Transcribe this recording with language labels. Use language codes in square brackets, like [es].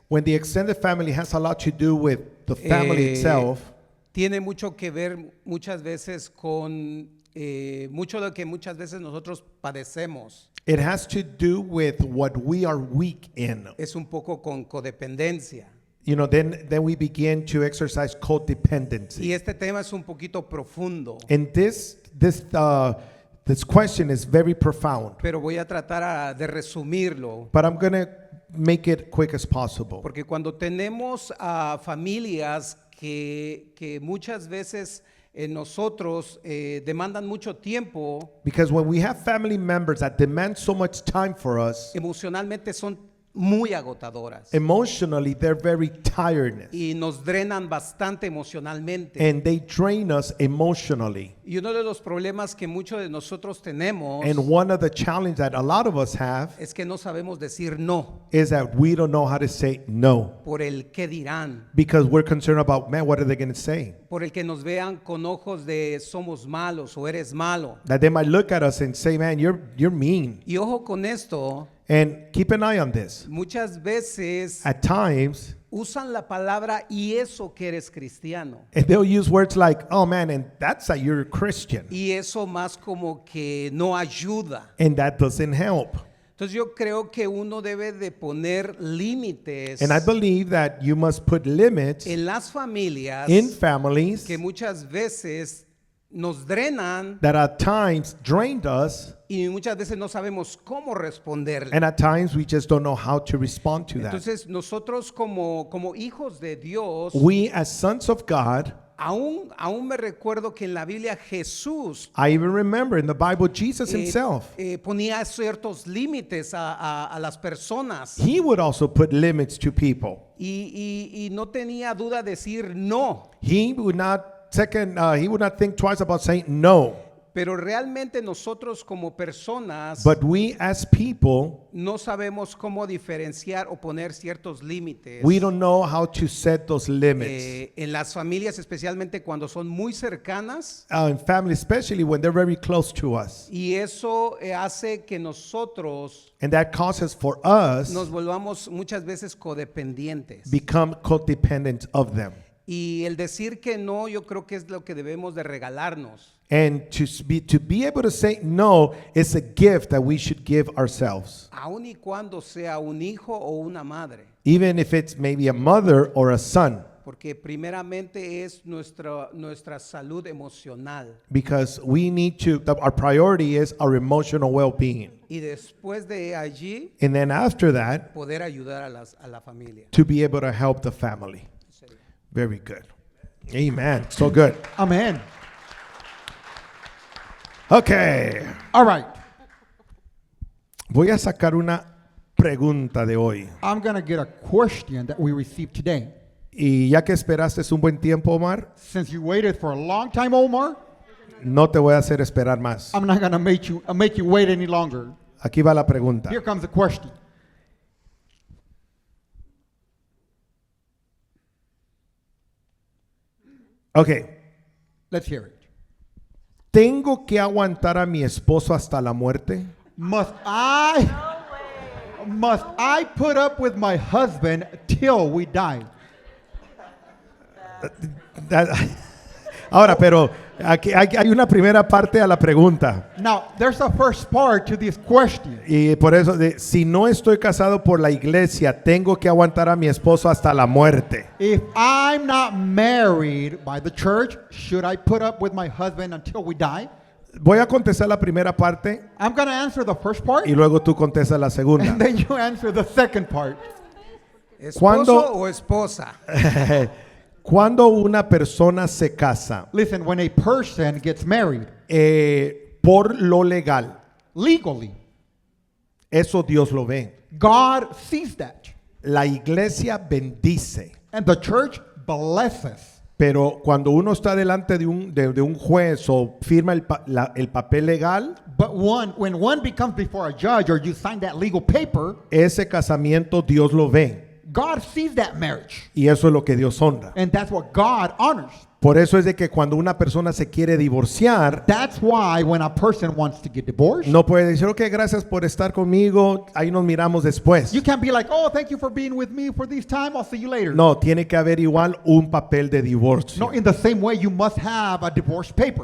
[en] when the extended family has a lot to do with the family itself, [es] tiene mucho que ver muchas veces con mucho de lo que muchas veces nosotros padecemos. [en] it has to do with what we are weak in. [es] Es un poco con codependencia. [en] You know, then we begin to exercise [es] Y [en] codependency. [es] este tema es un poquito profundo, [en] And this question is very profound, [es] pero voy a tratar de resumirlo. [en] but I'm going to make it quick as possible. [es] Porque cuando tenemos a familias que muchas veces nosotros demandan mucho tiempo, [en] Because when we have family members that demand so much time for us, [es] emocionalmente son muy agotadoras [en] emotionally they're very tiredness [es] y nos drenan bastante emocionalmente. [en] and they drain us emotionally. [es] Y uno de los problemas que muchos de nosotros tenemos [en] And one of the challenges that a lot of us have [es] es que no sabemos decir no [en] is that we don't know how to say no [es] por el qué dirán, [en] because we're concerned about, man, what are they going to say? [es] por el que nos vean con ojos de somos malos o eres malo. [en] That they might look at us and say, man, you're mean. [es] Y ojo con esto, [en] And keep an eye on this. [es] muchas veces [en] At times, [es] usan la palabra y eso que eres cristiano. [en] and they'll use words like, oh man, and that's that you're a Christian. [es] Y eso más como que no ayuda. [en] And that doesn't help. [es] Entonces yo creo que uno debe de poner límites [en] And I believe that you must put limits [es] en las familias [en] in families [es] que muchas veces nos drenan [en] that at times drained us, [es] y muchas veces no sabemos cómo responderle. [en] and at times we just don't know how to respond to that. [es] Entonces nosotros como hijos de Dios, [en] We as sons of God, [es] aún me recuerdo que en la Biblia Jesús [en] I even remember in the Bible, Jesus himself, [es] ponía ciertos límites a las personas [en] he would also put limits to people. [es] y no tenía duda decir no. [en] He would not think twice about saying no. [es] Pero realmente nosotros como personas [en] but we as people, [es] no sabemos cómo diferenciar o poner ciertos límites. [en] we don't know how to set those limits. [es] En las familias, especialmente cuando son muy cercanas, [en] In family, especially when they're very close to us. [es] y eso hace que nosotros [en] And that causes for us [es] nos volvamos muchas veces codependientes. [en] become codependent of them. [es] Y el decir que no, yo creo que es lo que debemos de regalarnos. [en] And to be able to say no is a gift that we should give ourselves. [es] Aun y cuando sea un hijo o una madre. [en] Even if it's maybe a mother or a son. [es] Porque primeramente es nuestra salud emocional. [en] Because we need to, our priority is our emotional well-being. [es] Y después de allí, [en] And then after that, [es] poder ayudar a la familia. [en] to be able to help the family. Very good. Amen. So good. Amen. Okay. All right. [es] Voy a sacar una pregunta de hoy. [en] I'm going to get a question that we received today. [es] Y ya que esperaste un buen tiempo, Omar, [en] Since you waited for a long time, Omar, [es] no te voy a hacer esperar más. [en] I'm not going to make you wait any longer. [es] Aquí va la pregunta. [en] Here comes the question. Okay. Let's hear it. [es] ¿Tengo que aguantar a mi esposo hasta la muerte? [en] Must I put up with my husband till we die? [es] Ahora, pero aquí hay una primera parte a la pregunta. [en] Now, there's a first part to this question. [es] Y por eso, si no estoy casado por la iglesia, tengo que aguantar a mi esposo hasta la muerte. [en] If I'm not married by the church, should I put up with my husband until we die? [es] Voy a contestar la primera parte [en] I'm going to answer the first part, [es] y luego tú contestas la segunda. [en] and then you answer the second part. [es] ¿Esposo ¿Cuándo? o esposa? Cuando una persona se casa [en] Listen, when a person gets married [es] por lo legal, [en] legally, [es] eso Dios lo ve. [en] God sees that, [es] La iglesia bendice, [en] and the church blesses. [es] pero cuando uno está delante de un juez o firma el papel legal, [en] But when one becomes before a judge or you sign that legal paper, [es] ese casamiento Dios lo ve. [en] God sees that marriage, [es] Y eso es lo que Dios honra. [en] and that's what God honors. [es] Por eso es de que cuando una persona se quiere divorciar, [en] That's why when a person wants to get divorced, [es] no puede decir, ok, gracias por estar conmigo, ahí nos miramos después. [en] you can't be like, oh, thank you for being with me for this time, I'll see you later. [es] No, tiene que haber igual un papel de divorcio. [en] No, in the same way, you must have a divorce paper.